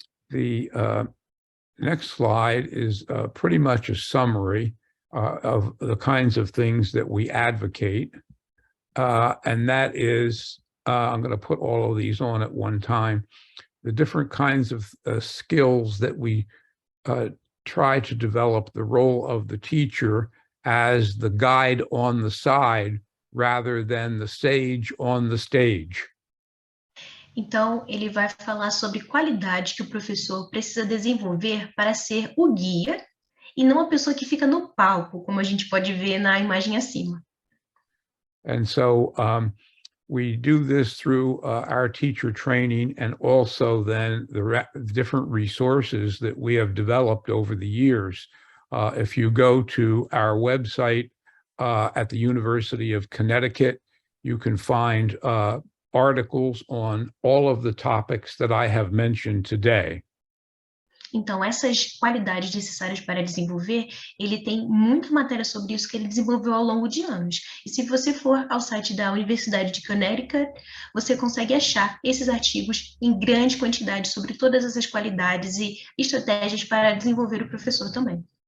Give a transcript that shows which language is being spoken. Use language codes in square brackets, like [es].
[en] The next slide is pretty much a summary of the kinds of things that we advocate, and that is I'm going to put all of these on at one time. The different kinds of skills that we try to develop, the role of the teacher as the guide on the side rather than the sage on the stage. [pt] Então, ele vai falar sobre qualidade que o professor precisa desenvolver para ser o guia e não a pessoa que fica no palco, como a gente pode ver na imagem acima. [en] And so we do this through our teacher training and also then the different resources that we have developed over the years. If you go to our website at the University of Connecticut, you can find articles on all of the topics that I have mentioned today. [pt] Então, essas qualidades necessárias para desenvolver, ele tem muita matéria sobre isso que ele desenvolveu ao longo de anos. E se você for ao site da Universidade de Connecticut, você consegue achar esses artigos em grande quantidade sobre todas essas qualidades e estratégias para desenvolver o professor também.